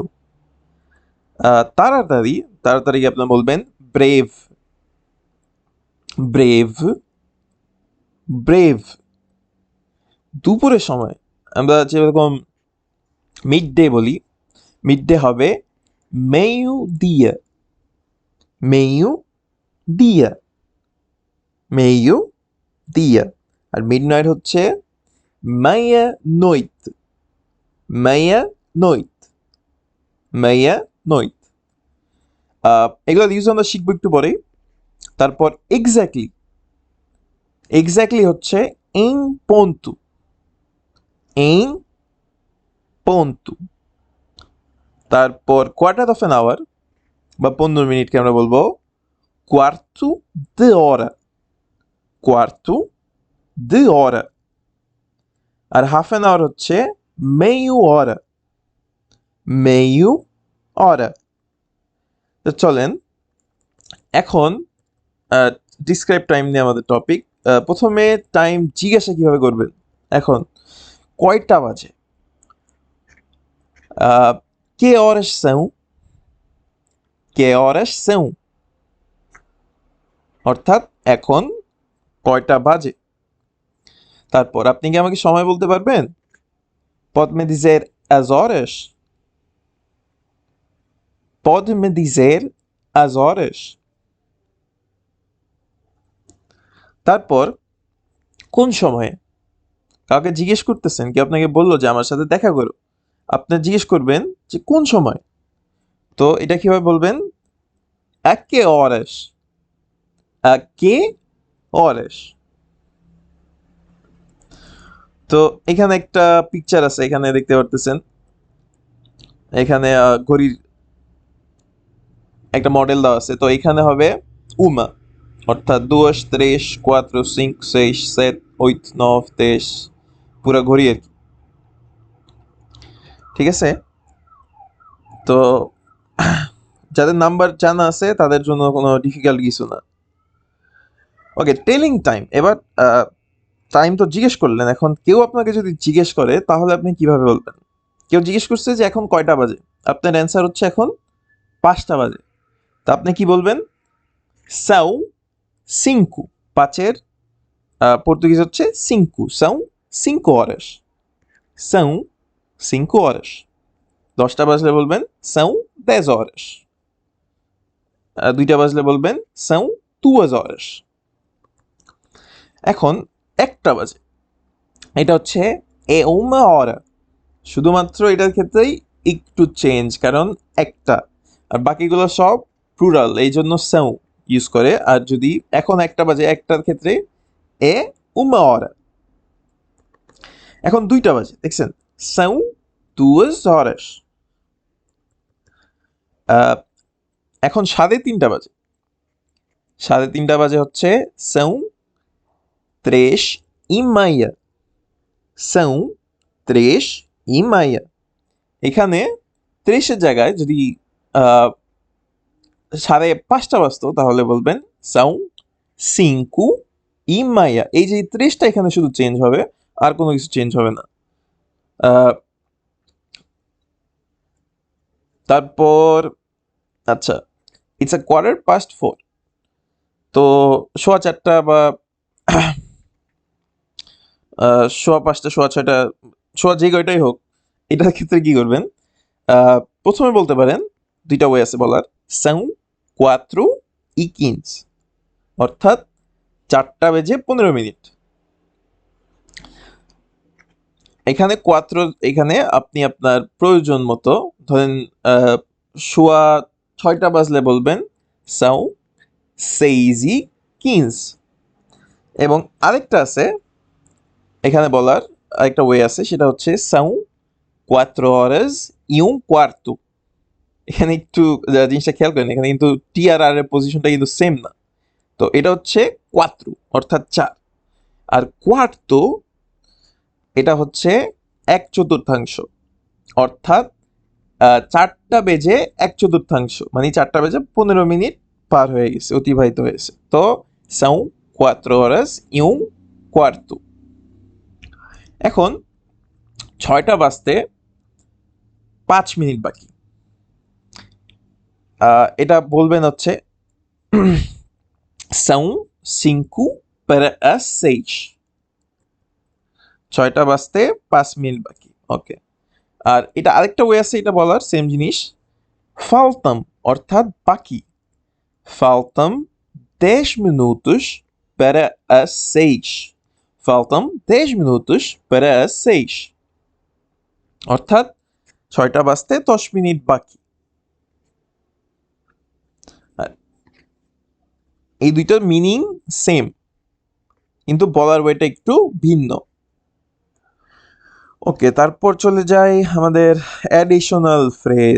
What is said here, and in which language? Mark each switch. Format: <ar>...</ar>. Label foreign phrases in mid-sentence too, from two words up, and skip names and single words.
<bn>তাড়াতাড়ি, তাড়াতাড়ি আপনার বলবেন</bn> <pt>breve, breve, breve।</pt> <bn>দুপুরের সময় আমরা যেরকম</bn> <en>mid day</en> <bn>বলি,</bn> <en>mid day</en> <bn>হবে</bn> <pt>meio dia, meio dia, meio dia।</pt> <bn>আর</bn> <en>mid night</en> <bn>হচ্ছে</bn> <pt>meia noite, meia noite, meia noite।</pt> <bn>এগুলো ইউজ আমরা শিখবো একটু পরে। তারপর এক্স্যাক্টলি, এক্স্যাক্টলি হচ্ছে</bn> <pt>em ponto, em ponto।</pt> <bn>তারপর</bn> <en>quarter of an hour</en> <bn>বা 15 মিনিটকে আমরা বলবো</bn> <pt>quarto de hora, quarto de hora।</pt> <bn>আর</bn> <en>half an hour</en> <bn>হচ্ছে</bn> <pt>meio hora, meio hora।</pt> <bn>তো চলেন এখন</bn> <en>describe time</en> <bn>নিয়ে আমাদের টপিক। প্রথমে টাইম জিজ্ঞাসা কিভাবে করবেন? এখন কয়টা বাজে?</bn> <pt>que horas são, que horas são,</pt> <bn>অর্থাৎ এখন কয়টা বাজে। তারপর আপনি কি আমাকে সময় বলতে পারবেন?</bn> <pt>Pode-me dizer as horas? Pode-me dizer as horas?</pt> <bn>তারপর কোন সময়ে? কাউকে জিজ্ঞেস করতেছেন, কি আপনাকে বললো যে আমার সাথে দেখা করো, আপনি জিজ্ঞেস করবেন যে কোন সময়। তো এটা কিভাবে বলবেন?</bn> <pt>A que horas? A que horas?</pt> <bn>তো এখানে একটা পিকচার আছে, এখানে দেখতে পারতেছেন। এখানে ঘড়ির একটা মডেল দেওয়া আছে, তো এখানে হবে uma, অর্থাৎ</bn> <pt>duas, três, quatro, cinco, seis, sete, oito, nove,</pt> <bn>10, পুরা ঘড়ি আর কি। ঠিক আছে? তো যাদের নাম্বার জানা আছে তাদের জন্য কোনো ডিফিকাল্ট কিছু না।</bn> <en>okay, telling time.</en> <bn>এবার টাইম তো জিজ্ঞেস করলেন, এখন কেউ আপনাকে যদি জিজ্ঞেস করে তাহলে আপনি কিভাবে বলবেন? কেউ জিজ্ঞেস করছে যে এখন কয়টা বাজে, আপনার অ্যান্সার হচ্ছে এখন 5টা বাজে। তা আপনি কি বলবেন?</bn> <pt>são cinco,</pt> <bn>পাঁচের পর্তুগিজ হচ্ছে</bn> <pt>cinco, são cinco horas, são cinco horas।</pt> <bn>10টা বাজলে বলবেন</bn> <pt>são 10 horas,</pt> <bn>2টা বাজলে বলবেন</bn> <pt>são duas horas।</pt> <bn>এখন 1টা বাজে, এটা হচ্ছে</bn> <pt>é uma hora।</pt> <bn>শুধুমাত্র এটার ক্ষেত্রেই একটু চেঞ্জ, কারণ একটা, আর বাকিগুলো সব প্লুরাল, এই জন্য são ইউজ করে। আর যদি এখন 1টা বাজে, একটার ক্ষেত্রে</bn> <pt>é uma hora।</pt> <bn>এখন 2টা বাজে, দেখছেন,</bn> <pt>são duas horas।</pt> <bn>এখন 3:30 বাজে, 3:30 বাজে হচ্ছে</bn> <pt>são três e meia. São três e meia.</pt> <bn>এখানে 30-এর জায়গায় যদি 5:30 বাজতো তাহলে বলবেন</bn> <pt>são cinco e meia.</pt> <bn>এই যে 30টা এখানে শুধু চেঞ্জ হবে, আর কোনো কিছু চেঞ্জ হবে না। তারপর আচ্ছা,</bn> <en>it's a quarter past 4.</en> <bn>তো 4:15 বা 5:15, 6:30, যে কয়টাই হোক, এটার ক্ষেত্রে কি করবেন? প্রথমে বলতে পারেন, দুইটা ওয়ে আছে বলার,</bn> <pt>são quatro e quinze,</pt> <bn>অর্থাৎ 4:15। এখানে কোয়াত্রো, এখানে আপনি আপনার প্রয়োজন মতো ধরেন 6:15 বাজলে বলবেন</bn> <pt>são seis e quinze।</pt> <bn>এবং আরেকটা আছে এখানে বলার, আরেকটা ওয়ে আছে, সেটা হচ্ছে</bn> <pt>são quatro horas e um quarto।</pt> <bn>এখানে একটু জিনিসটা খেয়াল করেন, এখানে কিন্তু টি আর আর এর পজিশনটা কিন্তু সেম না। তো এটা হচ্ছে কোয়াত্রো অর্থাৎ 4, আর কোয়ার্তো এটা হচ্ছে 1/4, অর্থাৎ 4:01, মানে 4:15 পার হয়ে গেছে, অতিবাহিত হয়েছে।</bn> <pt>তো são quatro horas e um quarto।</pt> <bn>এখন 6টা বাজতে 5 মিনিট বাকি। এটা বলবেন হচ্ছে</bn> <pt>são cinco para as seis।</pt> <bn>6টা বাজতে 5 মিনিট বাকি, ওকে। আর এটা আরেকটা ওয়ে আছে এটা বলার, সেম জিনিস, faltam অর্থাৎ বাকি,</bn> <pt>faltam 10 minutos para as seis। faltam 10 minutos para as seis,</pt> <bn>অর্থাৎ 6টা বাজতে 10 মিনিট বাকি। এই দুইটার</bn> <en>meaning same,</en> <bn>কিন্তু বলার ওয়েটা একটু ভিন্ন। ওকে, তারপর চলে যাই আমাদের</bn> <en>additional phrase.</en>